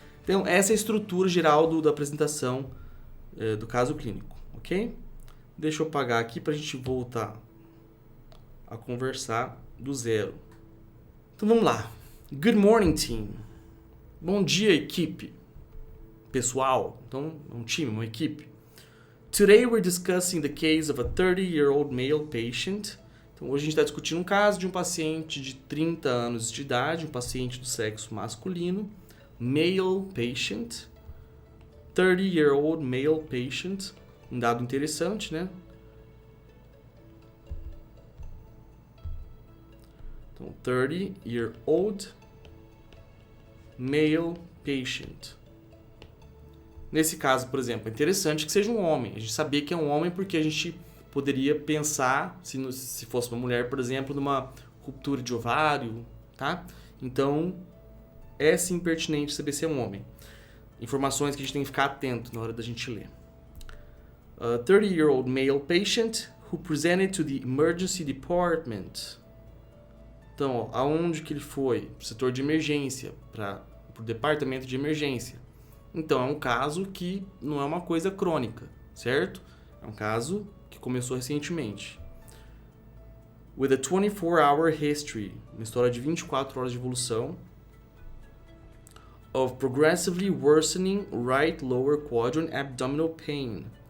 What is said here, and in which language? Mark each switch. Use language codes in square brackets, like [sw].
[pt] Então essa é a estrutura geral da apresentação do caso clínico, ok? Deixa eu apagar aqui para a gente voltar a conversar do zero. Então vamos lá. [en] Good morning, team. [pt] Bom dia, equipe. Pessoal. Então, é um time, uma equipe. [en] Today we're discussing the case of a 30-year-old male patient. [pt] Então, hoje a gente está discutindo um caso de um paciente de 30 anos de idade, um paciente do sexo masculino, [en] male patient, 30-year-old male patient, [pt] um dado interessante, né? Então, [en] 30-year-old male patient. [pt] Nesse caso, por exemplo, é interessante que seja um homem. A gente sabia que é um homem porque a gente poderia pensar, se fosse uma mulher, por exemplo, numa ruptura de ovário, tá? Então, é sim pertinente saber se é um homem. Informações que a gente tem que ficar atento na hora da gente ler. [en] A 30-year-old male patient who presented to the emergency department. [pt] Então, aonde que ele foi? Para o setor de emergência, para o departamento de emergência. Então, é um caso que não é uma coisa crônica, certo? É um caso que começou recentemente. [en] With a 24-hour history, [pt] uma história de 24 horas de evolução, [en] of progressively worsening right lower quadrant abdominal pain.